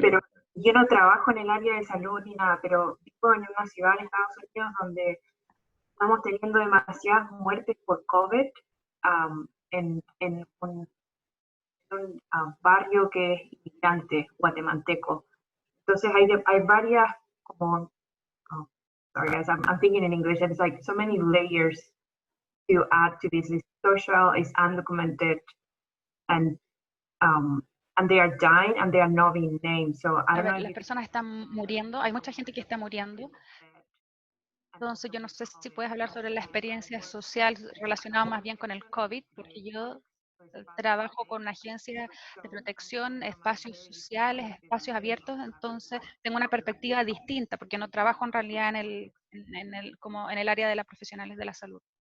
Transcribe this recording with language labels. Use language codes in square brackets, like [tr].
[es] pero yo no trabajo en el área de salud ni nada, pero vivo en una ciudad en Estados Unidos donde estamos teniendo demasiadas muertes por COVID en un barrio que es inmigrante guatemalteco. Entonces hay varias como, [en] sorry guys, I'm thinking in English, and it's like so many layers to add to this. It's social, it's undocumented, and they are dying and they are not being named. So I don't know. [es] Las personas están muriendo, hay mucha gente que está muriendo. Entonces yo no sé si puedes hablar sobre la experiencia social relacionada más bien con el COVID, porque yo trabajo con una agencia de protección, espacios sociales, espacios abiertos, entonces tengo una perspectiva distinta, porque no trabajo en realidad como en el área de las profesionales de la salud.